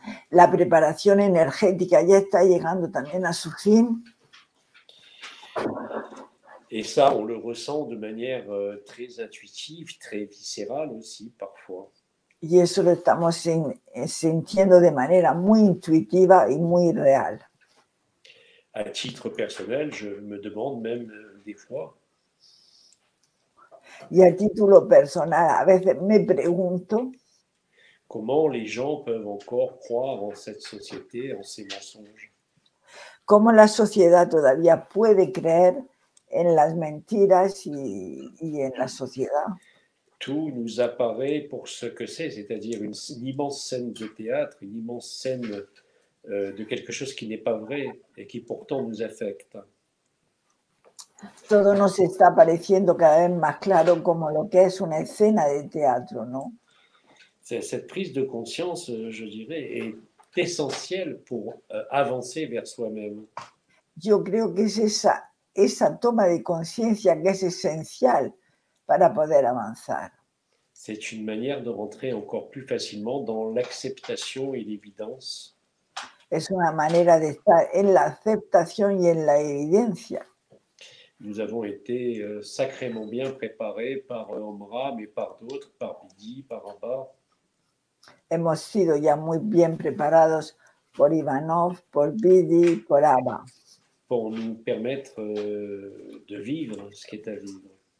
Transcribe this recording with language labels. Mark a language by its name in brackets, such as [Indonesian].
[Spanish] La preparación energética ya está llegando también a su fin. [French] Et ça, on le ressent de manière très intuitive, très viscérale aussi parfois. [Spanish] Y eso lo estamos sintiendo de manera muy intuitiva y muy real. [French] À titre personnel, je me demande même des fois [Spanish] Y a título personal, a veces me pregunto [French] comment les gens peuvent encore croire en cette société, en ces mensonges. [Spanish] cómo la sociedad todavía puede creer en las mentiras y en la sociedad. [French] Tout nous apparaît pour ce que c'est-à-dire une immense scène de théâtre, une immense scène de quelque chose qui n'est pas vrai et qui pourtant nous affecte. [Spanish] Todo nos está pareciendo cada vez más claro como lo que es una escena de teatro, ¿no? [French] Cette prise de conscience, je dirais, est essentielle pour avancer vers soi-même. [Spanish] Yo creo que es esa toma de conciencia que es esencial para poder avanzar. [French] C'est une manière de rentrer encore plus facilement dans l'acceptation et l'évidence. [Spanish] Es una manera de estar en la aceptación y en la evidencia. [French] Nous avons été sacrément bien préparés par Omra, mais par d'autres, par Bidi, par Abba. [Spanish] Hemos sido ya muy bien preparados por Ivanov, por Bidi, por Abba. [French] Pour nous permettre de vivre ce qui est à vivre.